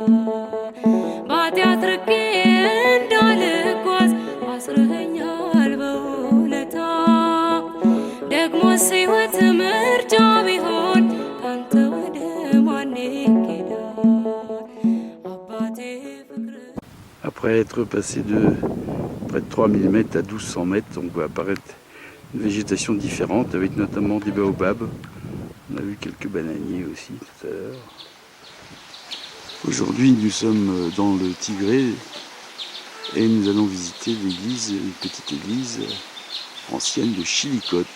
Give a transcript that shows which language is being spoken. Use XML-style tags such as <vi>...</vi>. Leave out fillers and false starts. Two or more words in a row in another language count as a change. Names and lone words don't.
<am>ባጢአት ርቄ እንዳልጓዝ አስረኸኛል በውለታ ደግሞስ ሕይወት ምርጫ ቢሆን ካንተ ወደ ማን ይኬዳል አባቴ ፍቅር</am> <fr>Après être passé de près de 3000 mètres à 1200 mètres, on voit apparaître une végétation différente avec notamment des baobabs. On a vu quelques bananiers aussi tout à l'heure. Aujourd'hui, nous sommes dans le Tigré et nous allons visiter l'église, une petite église ancienne de Chillicothe.</fr>